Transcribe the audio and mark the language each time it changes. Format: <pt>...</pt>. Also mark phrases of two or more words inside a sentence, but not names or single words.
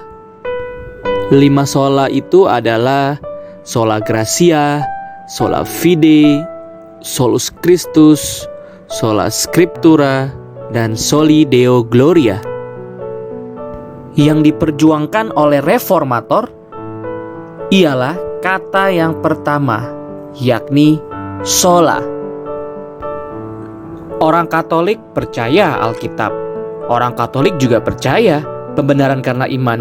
<id>5 sola itu adalah</id> <la>sola gratia, sola fide, solus Christus, sola scriptura,</la> <id>dan</id> <la>soli deo gloria.</la> <id>Yang diperjuangkan oleh reformator ialah kata yang pertama, yakni sola. Orang Katolik percaya Alkitab. Orang Katolik juga percaya pembenaran karena iman.</id>